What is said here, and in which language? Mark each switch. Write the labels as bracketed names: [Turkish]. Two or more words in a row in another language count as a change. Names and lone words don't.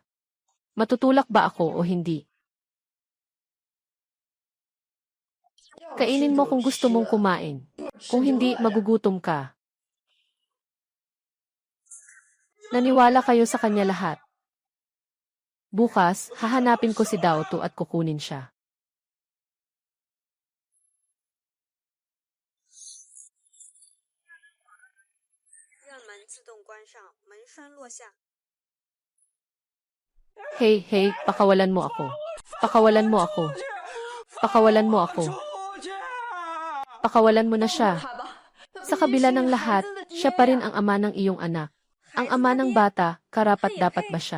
[Filipino] Matutulak ba ako o hindi? Kainin mo kung gusto mong kumain. Kung hindi, magugutom ka. Naniwala kayo sa kanya lahat. Bukas, hahanapin ko si Daoto at kukunin siya. [Chinese] 让门自动关上，门栓落下。 [Filipino] Hey, hey, pakawalan mo ako. Pakawalan mo ako. Pakawalan mo ako. Pakawalan mo na siya. Sa kabila ng lahat, siya pa rin ang ama ng iyong anak. Ang ama ng bata, karapat-dapat ba siya?